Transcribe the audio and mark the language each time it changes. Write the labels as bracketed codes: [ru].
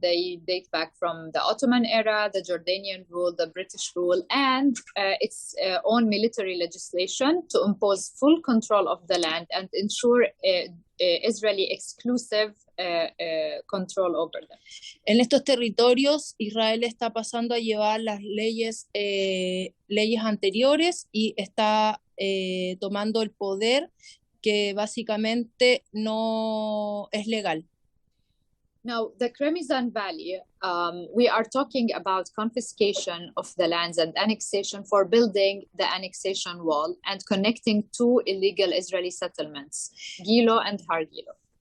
[en] They date back from the Ottoman era, the Jordanian rule, the British rule, and its own military legislation to impose full control of the land and ensure Israeli exclusive control over them. [es] En estos territorios, Israel está pasando a llevar las leyes anteriores y está tomando el poder que básicamente no es legal. [en] Now, the Kremizan Valley, we are talking about confiscation of the lands and annexation for building the annexation wall and connecting two illegal Israeli settlements, Gilo and Har Gilo.